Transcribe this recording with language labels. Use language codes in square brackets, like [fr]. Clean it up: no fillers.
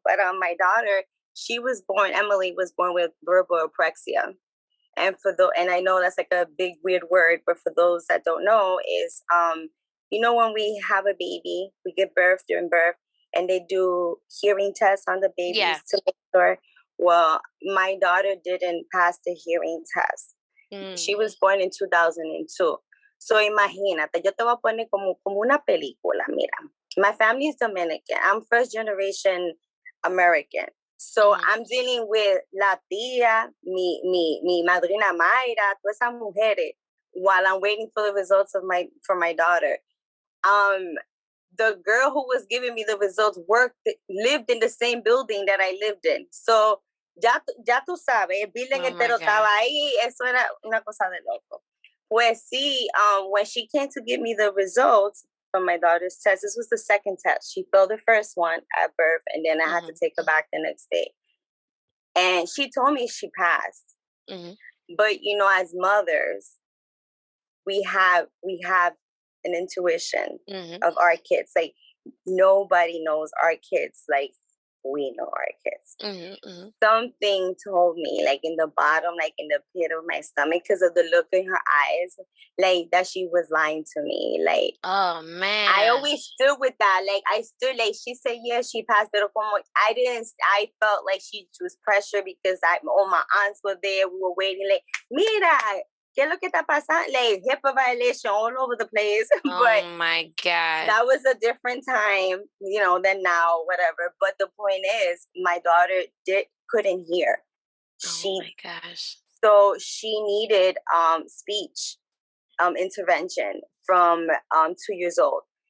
[en] But my daughter, Emily was born with verbal apraxia, and and I know that's like a big weird word, but for those that don't know, is when we have a baby, we give birth during birth, and they do hearing tests on the babies to make sure. Well, my daughter didn't pass the hearing test. She was born in 2002. [es] So imagínate, yo te voy a poner como una película, mira. [en] My family is Dominican. I'm first generation American. So I'm dealing with [es] la tía, mi madrina Mayra, todas esas mujeres, [en] while I'm waiting for the results for my daughter. The girl who was giving me the results lived in the same building that I lived in. [es] So ya tú sabes, el building entero estaba ahí, eso era una cosa de loco. Pues sí, [en] when she came to give me the results from my daughter's test, this was the second test. She failed the first one at birth, and then I had to take her back the next day. And she told me she passed. But as mothers, we have an intuition of our kids. Like nobody knows our kids like we know our kids. Something told me, like in the bottom, like in the pit of my stomach, because of the look in her eyes, like that she was lying to me. Like, oh man, I always stood with that. Like I stood, like she said, yeah, she passed, but I felt like she was pressured because all my aunts were there. We were waiting. [es] Like, mira, ¿qué es lo que está pasando? [en] Like HIPAA violation all over the place. But oh my God, that was a different time, than now, whatever. But the point is, my daughter couldn't hear. Oh my gosh. So she needed speech intervention from 2 years old.